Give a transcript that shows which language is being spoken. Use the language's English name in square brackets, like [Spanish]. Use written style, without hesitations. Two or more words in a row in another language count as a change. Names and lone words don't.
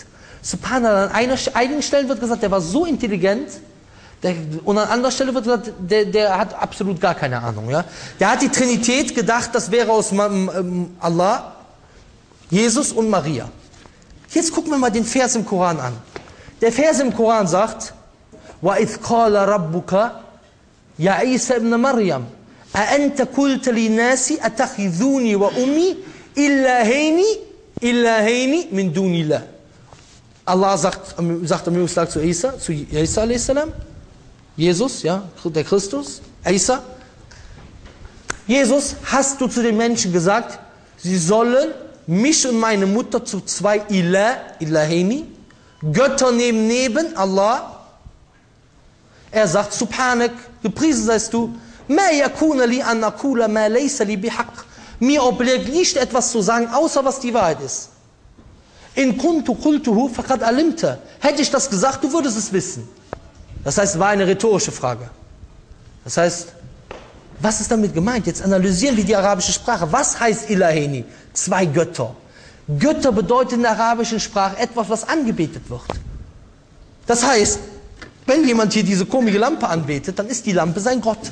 [German] Subhanallah, an einigen Stellen wird gesagt, der war so intelligent, und an anderer Stelle wird gesagt, der hat absolut gar keine Ahnung. Ja? Der hat die Trinität gedacht, das wäre aus Allah, Jesus und Maria. Jetzt gucken wir mal den Vers im Koran an. Der Vers im Koran sagt, [Arabic] وَإِذْ قَالَ رَبُّكَ يَا عِيسَى ابْنَ مَرْيَمَ أَأَنْتَ قُلْتَ لِلنَّاسِ أَتَخِذُونِي وَأُمِّي إِلَّهَيْنِ مِنْ دُونِ اللَّهِ. [German] Allah sagt am Tag zu Isa a.s., Jesus, ja, der Christus, Isa. Jesus, hast du zu den Menschen gesagt, sie sollen mich und meine Mutter zu zwei Ilahaini, Götter nehmen neben Allah. Er sagt, Subhanak, gepriesen seist du, [Arabic] ما يكون لي أن أقول ما ليس لي بحق. [German] Mir obliegt nicht etwas zu sagen, außer was die Wahrheit ist. [Arabic] إن كنت قلته فقد علمت. [German] Hätte ich das gesagt, du würdest es wissen. Das heißt, es war eine rhetorische Frage. Das heißt, was ist damit gemeint? Jetzt analysieren wir die arabische Sprache. Was heißt Ilahaini? Zwei Götter. Götter bedeutet in der arabischen Sprache etwas, was angebetet wird. Das heißt, wenn jemand hier diese komische Lampe anbetet, dann ist die Lampe sein Gott.